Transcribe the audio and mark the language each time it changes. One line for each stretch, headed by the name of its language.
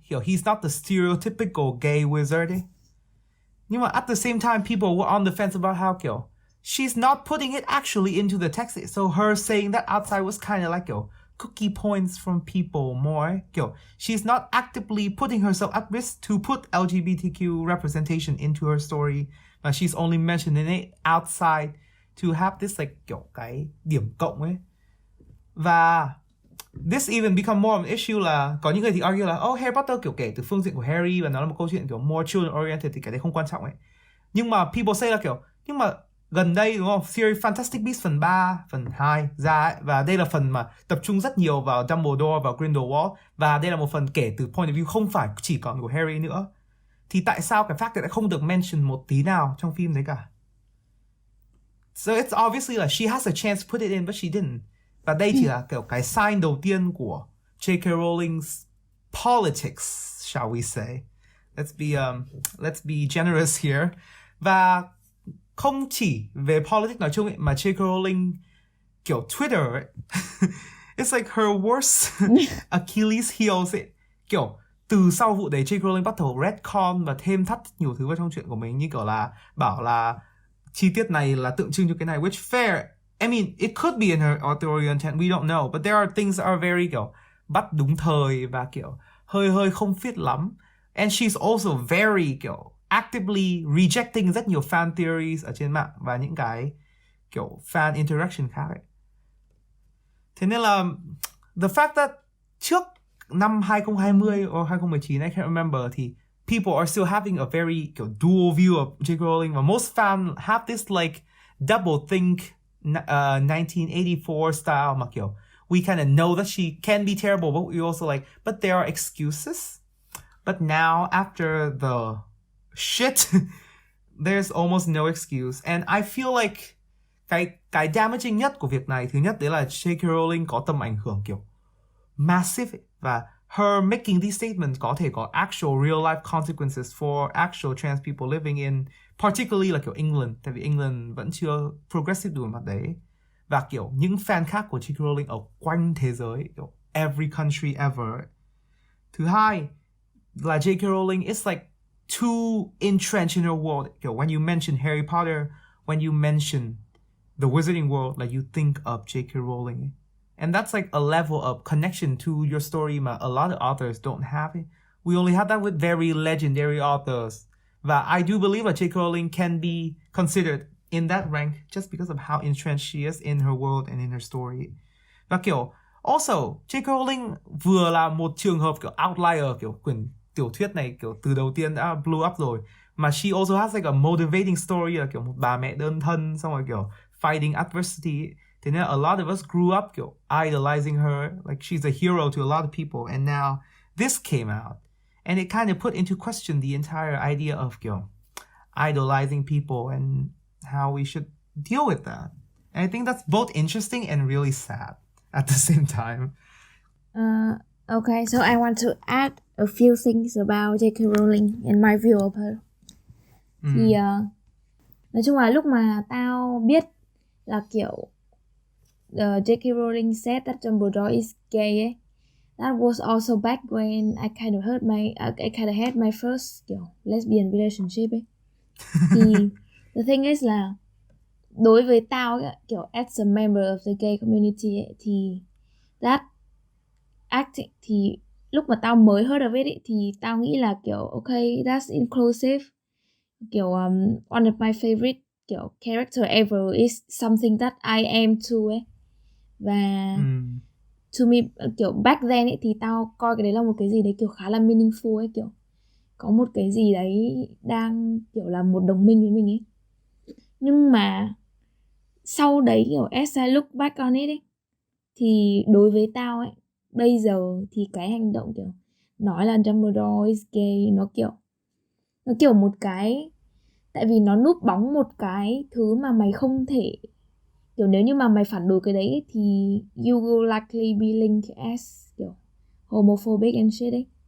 English: Kiểu he's not the stereotypical gay wizard
Vietnamese: ấy. Nhưng mà
English: at the same time, people were on the fence about how kiểu she's not putting it actually into the text. So her saying that outside was kind of like kiểu cookie points from people more. Kiểu she's not actively putting herself at risk to put LGBTQ representation into her story. But she's only mentioning it outside to have this like
Vietnamese: kiểu cái điểm cộng ấy. Và
English: this even become more of an issue
Vietnamese: là có những người thì argue là Harry Potter kiểu kể từ phương diện của Harry và nó là một câu chuyện kiểu
English: more children oriented
Vietnamese: thì cái đấy không quan trọng ấy. Nhưng mà people say là kiểu nhưng mà gần đây đúng không, series Fantastic Beasts phần 3, phần 2 ra ấy, và đây là phần mà tập trung rất nhiều vào Dumbledore và Grindelwald, và đây là một phần kể từ
English: point of view
Vietnamese: không phải chỉ còn của Harry nữa. Thì tại sao cái fact này lại không được mention một tí nào trong phim đấy cả?
English: So it's obviously là she has a chance to put it in but she didn't.
Vietnamese: Và đây chỉ là kiểu cái sign đầu tiên của J.K.
English: Rowling's politics, shall we say. Let's be generous here.
Vietnamese: Và không chỉ về politics nói chung ấy, mà J.K.
English: Rowling kiểu Twitter ấy, it's like her worst Achilles heels ấy.
Vietnamese: Kiểu từ sau vụ đấy J.K. Rowling bắt đầu retcon và thêm thắt nhiều thứ vào trong chuyện của mình, như kiểu là bảo là chi tiết này là tượng trưng cho cái này,
English: which fair. I mean, it could be in her authorial intent, we don't know. But there are things that are very
Vietnamese: kiểu bắt đúng thời và kiểu hơi không fit lắm.
English: And she's also very kiểu actively rejecting
Vietnamese: rất nhiều fan theories ở trên mạng và những cái kiểu
English: fan interaction
Vietnamese: khác ấy. Thế nên là
English: the fact that
Vietnamese: trước năm
English: 2020 or 2019, I can't remember, thì people are still having a very kiểu, dual view of J.K. Rowling, và most fans have this like double think 1984 style mà kiểu we kind of know that she can be terrible, but we also like, but there are excuses. But now after the shit, there's almost no excuse. And I feel like
Vietnamese: cái damaging nhất của việc này, thứ nhất đấy là J.K. Rowling có tầm ảnh hưởng kiểu massive ấy. Và
English: her making these statements
Vietnamese: có thể có
English: actual real life consequences for actual trans people living in particularly
Vietnamese: là kiểu England, tại vì England vẫn chưa progressive đủ mặt đấy. Và kiểu những fan khác của J.K. Rowling ở quanh thế giới, kiểu
English: every country ever.
Vietnamese: Thứ hai là J.K.
English: Rowling is like too entrenched in her world. Kiểu when you mention Harry Potter, when you mention the Wizarding World, like you think of J.K. Rowling. And that's like a level of connection to your story mà a lot of authors don't have it. We only have that with very legendary authors. Và I do believe that J.K. Rowling can be considered in that rank just because of how entrenched she is in her world and in her story.
Vietnamese: Và kiểu also J.K. Rowling vừa là một trường hợp kiểu outlier, kiểu quyển tiểu thuyết này kiểu từ đầu tiên đã
English: blew up
Vietnamese: rồi, mà
English: she also has like a motivating story
Vietnamese: là kiểu một bà mẹ đơn thân xong rồi kiểu
English: fighting adversity.
Vietnamese: Thế nên
English: a lot of us grew up kiểu idolizing her, like she's a hero to a lot of people, and now this came out and it kind of put into question the entire idea of kiểu idolizing people and how we should deal with that. And I think that's both interesting and really sad at the same time. Okay, so I want to add a few things about J.K. Rowling and my view of her.
Vietnamese: Thì nói chung là lúc mà tao biết là kiểu J.K.
English: Rowling said that Dumbledore is gay ấy, that was also back when I kind of had my first kiểu lesbian relationship ấy.
Vietnamese: Thì
English: the thing is
Vietnamese: là đối với tao ấy, kiểu
English: as a member of the gay community
Vietnamese: ấy, thì that acting thì lúc mà tao mới
English: heard of it
Vietnamese: ấy, thì tao nghĩ là kiểu okay,
English: that's inclusive. Kiểu one of my favorite kiểu character ever is something that I am too ấy.
Vietnamese: Và to me kiểu
English: back then
Vietnamese: ấy, thì tao coi cái đấy là một cái gì đấy kiểu khá là meaningful ấy, kiểu có một cái gì đấy đang kiểu là một đồng minh với mình ấy. Nhưng mà sau đấy kiểu
English: as I look back on it
Vietnamese: ấy, thì đối với tao ấy bây giờ thì cái hành động kiểu nói là Dumbledore is gay nó kiểu một cái, tại vì nó núp bóng một cái thứ mà mày không thể kiểu, nếu như mà mày phản đối cái đấy thì
English: you will likely be linked as kiểu homophobic and shit
Vietnamese: ấy.